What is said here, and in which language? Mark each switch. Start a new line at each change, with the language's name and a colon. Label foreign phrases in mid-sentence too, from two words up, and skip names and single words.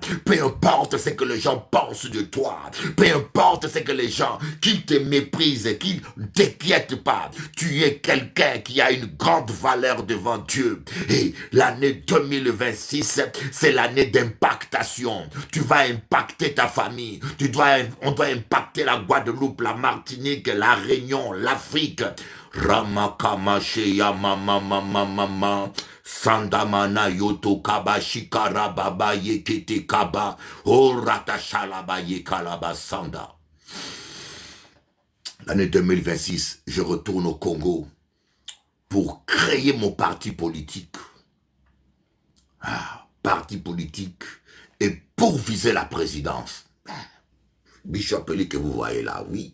French: Peu importe ce que les gens pensent de toi. Peu importe ce que les gens qui te méprisent, qui ne t'inquiètent pas. Tu es quelqu'un qui a une grande valeur devant Dieu. Et l'année 2026, c'est l'année d'impactation. Tu vas impacter ta famille. On doit impacter la Guadeloupe, la Martinique, la Réunion, l'Afrique. Ramakamacheya mama Sandamana yoto kaba shikara baba yekete kaba orata shalaba yekalaba sanda. L'année 2026, je retourne au Congo pour créer mon parti politique. Parti politique et pour viser la présidence. Bishop Eli que vous voyez là, oui.